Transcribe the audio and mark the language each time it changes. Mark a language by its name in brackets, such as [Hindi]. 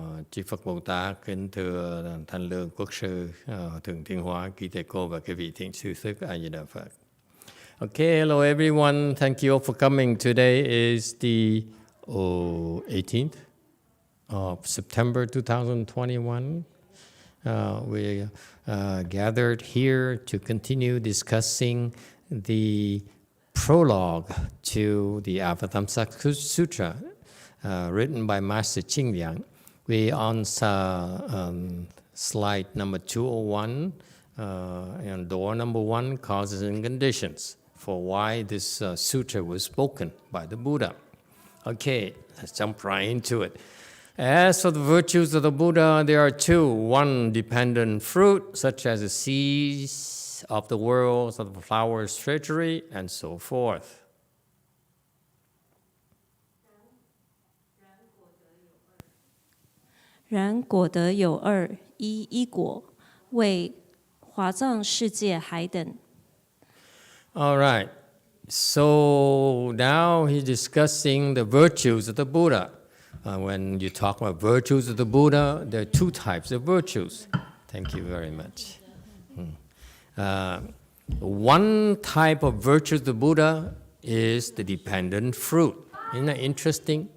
[Vietnamese] Chư Phật Bồ Tát, kính thưa Thanh Lương Quốc sư, Thượng Thiên Hóa, quý thầy cô và quý vị thiện sư thức A Di Đà Phật. [English] Okay, hello everyone. Thank you all for coming. Today is the 18th of September 2021. We gathered here to continue discussing the prologue to the Avatamsaka Sutra, written by Master Jingliang. We on slide number 201 and door number 1, causes and conditions for why this sutra was spoken by the Buddha. Okay, let's jump right into it. As for the virtues of the Buddha, there are two. One, dependent fruit, such as the seeds of the world, of the flower's treasury, and so forth. [Chinese] 然果德有二：一依果，为华藏世界海等。 [English] All right. So now he's discussing the virtues of the Buddha. When you talk about virtues of the Buddha, there are two types of virtues. Thank you very much. One type of virtue of the Buddha is the dependent fruit. Isn't that interesting?